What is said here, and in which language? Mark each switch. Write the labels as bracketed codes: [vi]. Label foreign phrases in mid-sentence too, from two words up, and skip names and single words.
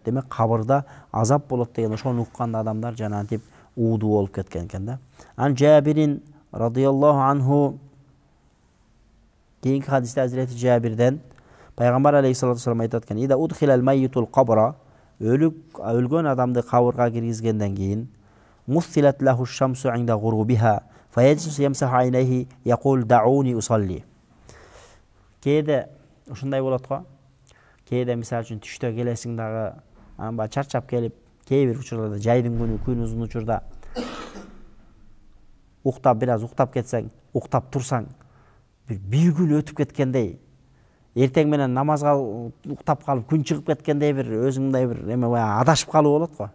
[ky] Демек кабырда азап болот деген ошону укканда адамдар жанагынтип ууду болуп кеткен экен да. [ar] عن جابر رضي الله عنه, [ky] кейинки хадисте Hazreti Жабирден пайгамбар [ar] عليه الصلاة والسلام [ky] айтат экен: [ar] "إذا أدخل الميت القبر", [ky] өлгөн адамды кабырга киргизгенден кийин, [ar] "مثلت له الشمس عند غروبها فيجلس يمسح عينيه يقول دعوني أصلي". [ky] Кээде ушундай болот го. Кээде мисалы үчүн түштө келесиң дагы, анан чарчап келип, кээ бир учурларда жайдын күнү, күн узун учурда бир аз уктап кетсең, уктап турсаң, бир күн өтүп кеткендей, эртең менен намазга уктап калып күн чыгып кеткендей бир өзүңдөй бир эме адашып калуу болот го.